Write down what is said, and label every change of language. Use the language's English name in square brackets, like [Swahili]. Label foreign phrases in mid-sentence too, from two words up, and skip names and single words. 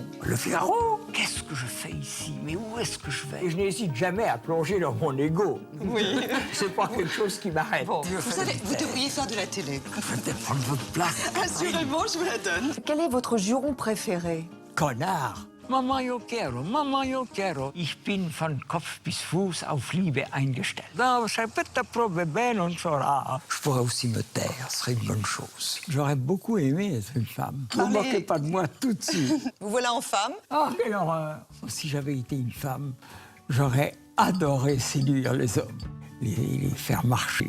[French] Le Figaro, qu'est-ce que je fais ici? Mais où est-ce que je vais? Je n'hésite jamais à plonger dans mon ego. Oui. C'est pas quelque chose qui m'arrête. Bon, vous savez, vous devriez faire de la télé. Peut-être prendre votre place. Assurément, je vous la donne. Quel est votre juron préféré? Connard. [Spanish] Mama yo quiero. [German] Ich bin von Kopf bis Fuß auf Liebe eingestellt. [French] Je pourrais aussi me taire, ce serait une bonne chose. J'aurais beaucoup aimé être une femme. Ne vous moquez pas de moi tout de suite. Vous voilà en femme? Ah, quelle horreur! Si j'avais été une femme, j'aurais adoré séduire les hommes, les faire marcher.